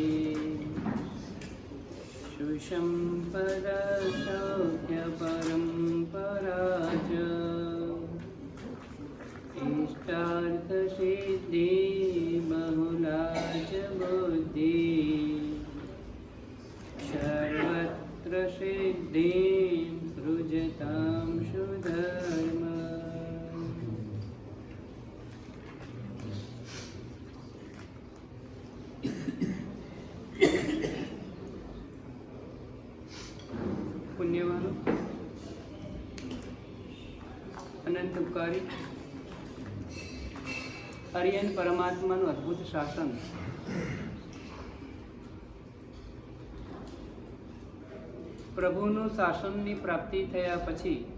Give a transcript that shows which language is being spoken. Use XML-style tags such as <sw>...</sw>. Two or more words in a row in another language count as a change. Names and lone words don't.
<sa>सुसम्पदसौख्यपरम्परा च इष्टार्थसिद्धि बहुला च बुद्धि सर्वत्र सिद्धिं सृजतां सुधर्म</sa> <gu>પુણ્યવાન અનંત ઉપકારી હરિયન પરમાત્માનું અદ્ભુત શાસન પ્રભુનું શાસનની પ્રાપ્તિ થયા પછી</gu>